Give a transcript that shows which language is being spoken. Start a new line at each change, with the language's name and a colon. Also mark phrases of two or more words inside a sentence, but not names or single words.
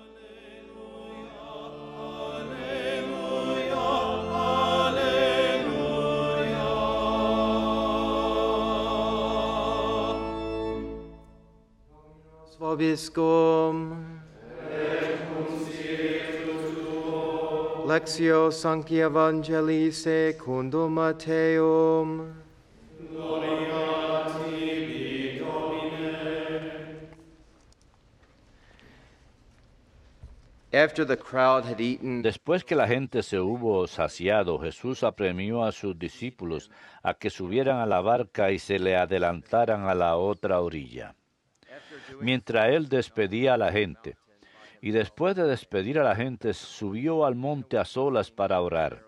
Latin: Vobiscum. Lectio Sancti Evangelii secundum Matteum. Gloria tibi, Domine.
English: After the crowd had eaten,
Spanish: Después que la gente se hubo saciado, Jesús apremió a sus discípulos a que subieran a la barca y se le adelantaran a la otra orilla. Mientras él despedía a la gente, y después de despedir a la gente, subió al monte a solas para orar.